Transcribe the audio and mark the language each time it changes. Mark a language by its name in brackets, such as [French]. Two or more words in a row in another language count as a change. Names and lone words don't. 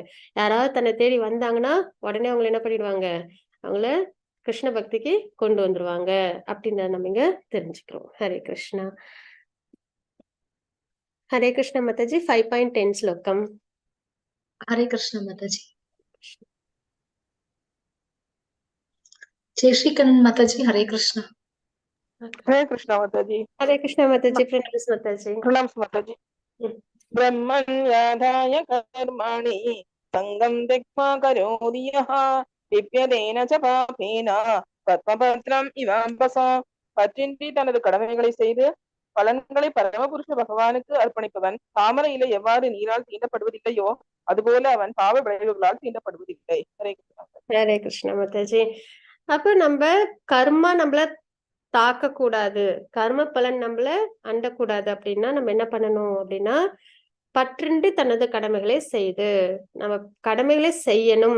[Tamil] யாராவது தன்னை தேடி வந்தாங்கன்னா உடனே அவங்களை என்ன பண்ணிடுவாங்க, அவங்கள கிருஷ்ண பக்திக்கு கொண்டு வந்துருவாங்க அப்படின்றத நம்ம இங்க தெரிஞ்சுக்கிறோம். ஹரே கிருஷ்ணா. ஹரே கிருஷ்ண மாதாஜி. 5.10 ஸ்லோகம். ஹரே கிருஷ்ண மாதாஜி. ஜெய் ஸ்ரீ கண்ணன் மாதாஜி. ஹரே கிருஷ்ணா. [Hindi] हरे कृष्णा माता जी। हरे कृष्णा माताजी. प्रणाम माताजी. प्रणाम माता जी। [Sanskrit] ब्रह्मण्याधाय कर्माणि संगं त्यक्त्वा करोति यः लिप्यतेन च पापेन पद्मपत्रम् इवाम्भसा. [Tamil] பற்றின்றி தனது கடமைகளை செய்து பலன்களை பரமபுருஷ பகவானுக்கு அர்ப்பணிப்பவன் தாமரையில எவ்வாறு நீரால் தீண்டப்படுவதில்லையோ அதுபோல அவன் பாவ விளைவுகளால் தீண்டப்படுவதில்லை. ஹரே கிருஷ்ணா. ஹரே கிருஷ்ணா மாதாஜி. அப்ப நம்ம கர்மா நம்மள தாக்க கூடாது, கர்ம பலன் நம்மள அண்டக்கூடாது அப்படின்னா நம்ம என்ன பண்ணணும் அப்படின்னா, பற்றின்றி தனது கடமைகளை செய்து நம்ம கடமைகளை செய்யணும்.